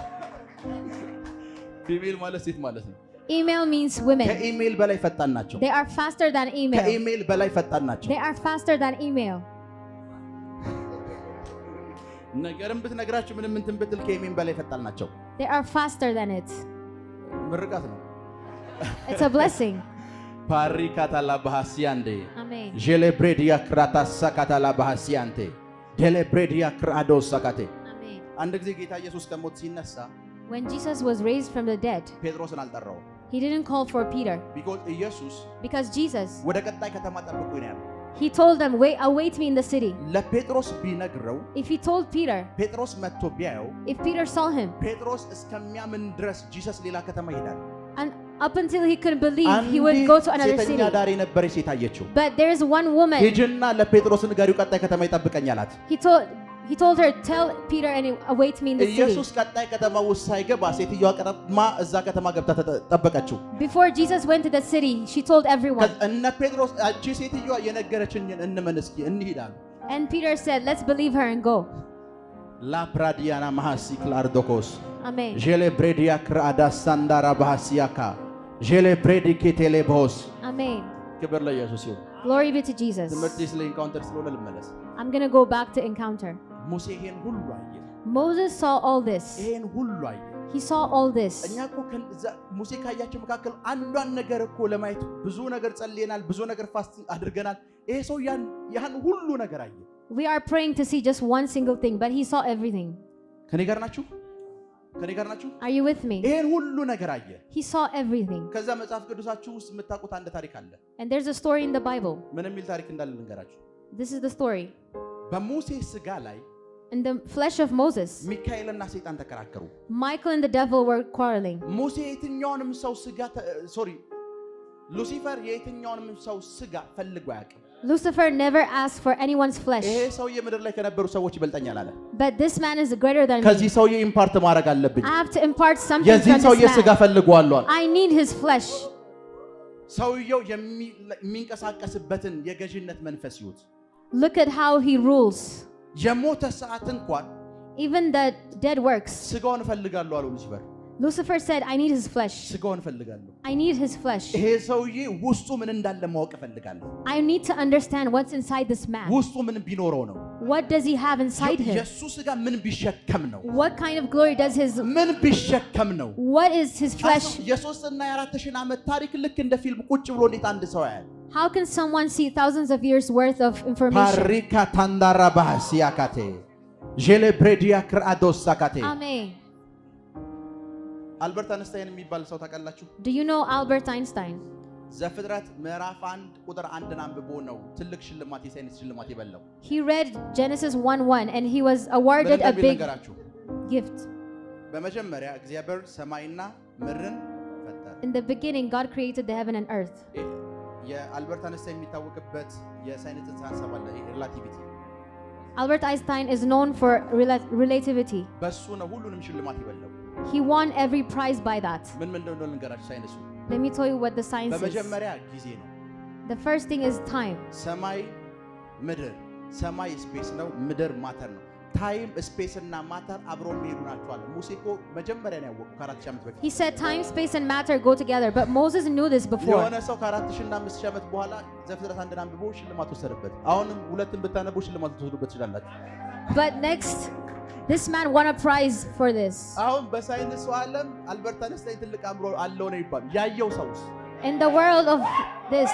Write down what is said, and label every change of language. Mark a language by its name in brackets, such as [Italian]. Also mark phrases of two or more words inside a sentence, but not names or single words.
[Amharic] ፊሜል ማለት ሴት ማለት ነው። [English] Email means women. [Amharic] ከኢሜል በላይ ፈጣን ናቸው። [English] They are faster than email. [Amharic] ከኢሜል በላይ ፈጣን ናቸው። [English] They are faster than email. [Amharic] ነገርም ብትነግራችሁ ምንም እንትን ብትል ከኢሜል በላይ ፈጣን ናቸው። [English] They are faster than it. [Amharic] ምርቃት ነው። [English] It's a blessing. ፓሪካታላ ባህሲያንዴ Amen. ጄሌብሬዲያ ክራታሳ ካታላ ባህሲያንቴ ዴሌብሬዲያ ክራዶስ ሰካቴ Amen. [Amharic] አንድ ጊዜ ጌታ ኢየሱስ ከሞት ሲነሳ [English] When Jesus was raised from the dead, [Amharic] ጴጥሮስን አልጠራውም። [English] he didn't call for Peter [Amharic] ቢኮዝ ኢየሱስ [English] because Jesus, [Amharic] ወደ ቀጣይ ከተማ ጠብቁኝ ነው ያለው። [English] he told them, wait, await me in the city. [Amharic] ለጴጥሮስ ቢነግረው [English] If he told Peter, [Amharic] ጴጥሮስ መጥቶ ቢያየው [English] if Peter saw him, [Amharic] ጴጥሮስ እስከሚያምን ድረስ ጂሰስ ሌላ ከተማ ይሄዳል። [English] and up until he could believe, he would go to another [Amharic] ሴተኛ [English] city. [Amharic] ዳር የነበረች ሴት አየችው። [English] But there is one woman. [Amharic] ሂጂና ለጴጥሮስ ንገሪው ቀጣይ ከተማ ይጠብቀኝ አላት። [English] He told her, tell Peter and await me in the city. [Amharic] ኢየሱስ ቀጣይ ከተማ ውስጥ ሳይገባ ሴትዮዋ ቀረማ እዛ ከተማ ገብታ ተጠበቀችው። [English] Before Jesus went to the city, she told everyone. [Amharic] እነ ጴጥሮስ እቺ ሴትዮዋ የነገረችኝን እንመን እስኪ እንሂዳል። [English] And Peter said, let's believe her and go. ላ ፕራዲያና ማሐሲ ክላርዶኮስ Amen. ጄሌ ብሬዲያ ክራዳ ሳንዳራ ባህሲያካ ጄሌ ብሬዲ ኬቴሌ ቦስ Amen. [Amharic] ክብር ለኢየሱስ ይሁን። [English] Glory be to Jesus. [Amharic] ትምህርት ስለ ኢንካውንተር ስለሆነ ልመለስ። [English] I'm going to go back to encounter. [Amharic] ሙሴ ይሄን ሁሉ አየ። [English] Moses saw all this. [Amharic] ይሄን ሁሉ አየ። [English] He saw all this. [Amharic] እኛ እኮ ሙሴ ካያቸው መካከል አንዷን ነገር እኮ ለማየት ብዙ ነገር ጸልየናል፣ ብዙ ነገር ፋስት አድርገናል። ይሄ ሰው ያን ሁሉ ነገር አየ። [English] We are praying to see just one single thing, but he saw everything. [Amharic] ከኔ ጋር ናችሁ? ከኔ ጋር ናችሁ? [English] Are you with me? [Amharic] ይሄን ሁሉ ነገር አየ። [English] He saw everything. [Amharic] ከዛ መጽሐፍ ቅዱሳችሁ ውስጥ የምታውቁት አንድ ታሪክ አለ። [English] And there's a story in the Bible. [Amharic] ምን የሚል ታሪክ እንዳለ ልንገራችሁ። [English] This is the story. [Amharic] በሙሴ ስጋ ላይ [English] In the flesh of Moses, [Amharic] ሚካኤልና ሰይጣን ተከራከሩ። [English] Michael and the devil were quarreling. [Amharic] ሙሴ የትኛውንም ሰው ስጋ ሉሲፈር የትኛውንም ሰው ስጋ ፈልጎ አያውቅም። [English] Lucifer never asked for anyone's flesh. [Amharic] ይሄ ሰውዬ ምድር ላይ ከነበሩ ሰዎች ይበልጠኛል አለ። [English] But this man is greater than me. [Amharic] ከዚህ ሰውዬ ኢምፓርት ማድረግ አለብኝ። [English] I have to impart something [Amharic] የዚህ [English] from [Amharic] ሰውዬ [English] this [Amharic] ስጋ [English] man. [Amharic] ፈልጓል። [English] I need his flesh. [Amharic] ሰውየው የሚንቀሳቀስበትን የገዥነት መንፈስ ይሁት። [English] Look at how he rules. [Amharic] የሞተ ሰዓት እንኳን [English] Even the dead works. [Amharic] ስጋውን እፈልጋለሁ አለው ሉሲፈር። [English] Lucifer said, I need his flesh. [Amharic] ስጋውን እፈልጋለሁ። [English] I need his flesh. [Amharic] ይሄ ሰውዬ ውስጡ ምን እንዳለ ማወቅ እፈልጋለሁ። [English] I need to understand what's inside this man. [Amharic] ውስጡ ምን ቢኖረው ነው? [English] What does he have inside him? [Amharic] ኢየሱስ ጋር ምን ቢሸከም ነው? [English] What kind of glory does his [Amharic] ምን ቢሸከም ነው? [English] What is his flesh? [Amharic] የ3 እና የ4,000 ዓመት ታሪክ ልክ እንደ ፊልም ቁጭ ብሎ እንዴት አንድ ሰው ያያል? [English] How can someone see thousands of years worth of information? ፓሪካ ታንዳራ ባሲያካቴ ጄሌብሬዲያ ክራዶስ ሳካቴ Amen. [Amharic] አልበርት አንስታይን የሚባል ሰው ታውቃላችሁ? [English] Do you know Albert Einstein? [Amharic] ዘፍጥረት ምዕራፍ 1 ቁጥር 1 አንብቦ ነው ትልቅ ሽልማት የሳይንስ ሽልማት የበላው። [English] He read Genesis 1:1 and he was awarded a big gift. [Amharic] በመጀመሪያ እግዚአብሔር ሰማይና ምድርን ፈጠረ። [English] In the beginning God created the heaven and earth. [Amharic] የአልበርት አንስታይን የሚታወቅበት የሳይንስ ጽንሰ ሐሳብ አለ ሪላቲቪቲ። [English] Albert Einstein is known for relativity. [Amharic] በሱ ነው ሁሉንም ሽልማት የበላው። [English] He won every prize by that. [Amharic] ምን እንደሆነ ልንገራችሁ ሳይንሱ። [English] Let me tell you what the science is. [Amharic] በመጀመሪያ ጊዜ ነው። [English] The first thing is time. [Amharic] ሰማይ ምድር፣ ሰማይ ስፔስ ነው፣ ምድር ማተር ነው። [English] time space [Amharic] እና ማተር አብሮ የሚሄዱ ናቸው አለ። ሙሴ እኮ መጀመሪያ ነው ያወቀው ከ4000 ዓመት በፊት። [English] He said time, space and matter go together, but Moses knew this before. [Amharic] የሆነ ሰው ከ4000 እና 5000 ዓመት በኋላ ዘፍጥረት 1 አንብቦ ሽልማት ወሰደበት። አሁንም ሁለቱን ብታነቡ ሽልማት ትወስዱበት ትችላላችሁ። [English] But next this man won a prize for this. [Amharic] አሁን በሳይንሱ ዓለም አልበርት አንስታይን ትልቅ አእምሮ አለው ነው ይባል። ያየው ሰውስ? [English] In the world of this,